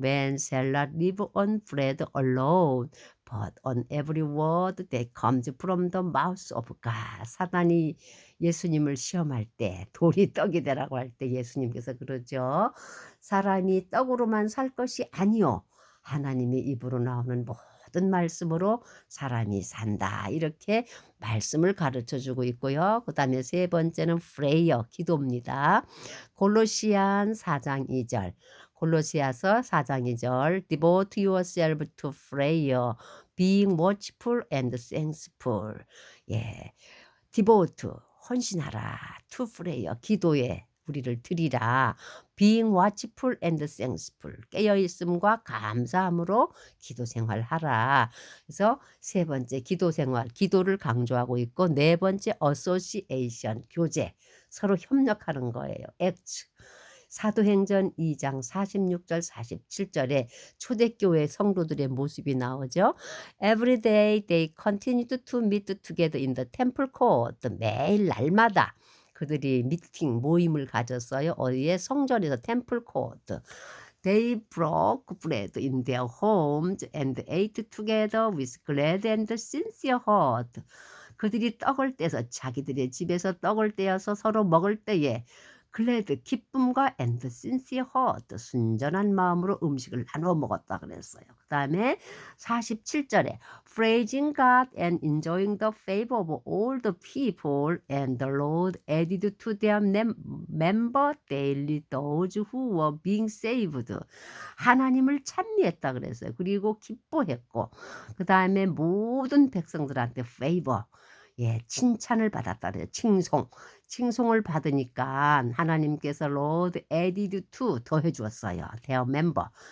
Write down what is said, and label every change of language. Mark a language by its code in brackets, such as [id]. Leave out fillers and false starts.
[en] Man shall not live on bread alone, but on every word that comes from the mouth of God. [ko] 사단이 예수님을 시험할 때 돌이 떡이 되라고 할 때 예수님께서 그러죠. 사람이 떡으로만 살 것이 아니요. 하나님의 입으로 나오는 모든 말씀으로 사람이 산다. 이렇게 말씀을 가르쳐주고 있고요. 그 다음에 세 번째는 prayer, 기도입니다. 골로시안 4장 2절. 골로시아서 4장 2절. [en] Devote yourself to prayer, being watchful and thankful. [ko] devote, 헌신하라. [en] to prayer, [ko] 기도에 우리를 드리라. [en] being watchful and thankful. [ko] 깨어있음과 감사함으로 기도 생활하라. 그래서 세 번째 기도 생활, 기도를 강조하고 있고 네 번째 association, 교제, 서로 협력하는 거예요. act. 사도행전 2장 46절 47절에 초대교회 성도들의 모습이 나오죠. [en] Every day they continued to meet together in the temple court. [ko] 매일 날마다 그들이 미팅 모임을 가졌어요. 어디에? 성전에서 템플 코트. [en] They broke bread in their homes and ate together with glad and sincere heart. [ko] 그들이 떡을 떼서 자기들의 집에서 떡을 떼어서 서로 먹을 때에 glad 기쁨과 [en] and sincere heart [ko] 순전한 마음으로 음식을 나눠 먹었다 그랬어요. [en] 그다음에 47절에 praising God and enjoying the favor of all the people and the Lord added to their member daily those who were being saved. [ko] 하나님을 찬미했다 그랬어요. 그리고 기뻐했고 그다음에 모든 백성들한테 favor 칭찬을 받았다 그래요. 칭송을 받으니까 하나님께서 [en] Lord added to [ko] 더해 주었어요. [en] their member.